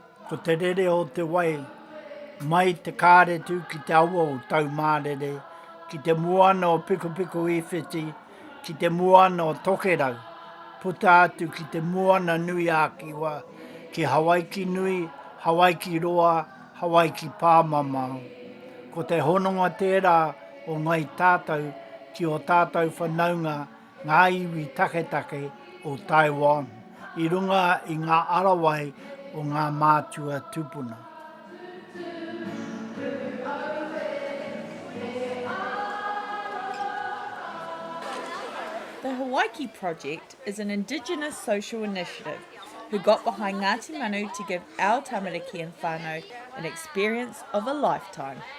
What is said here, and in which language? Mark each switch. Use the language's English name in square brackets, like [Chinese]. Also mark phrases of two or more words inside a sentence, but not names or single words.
[Māori] ko te rere o te wai, mai te kāre tū ki te aua o tau mārere, ki te moana o piko i whiti, ki te moana o tokerau, puta atu ki te moana nui a kiwa, ki Hawaii ki nui, Hawaii ki roa, Hawaii ki pāmamau. Ko te hononga tērā o ngai tātou ki o tātou whanaunga ngā iwi take o Taiwan, i runga i ngā arawai o ngā mātua tupuna. [English] The Hawaii Project is an Indigenous social initiative who got behind Ngāti Manu to give our tamariki and whānau an experience of a lifetime.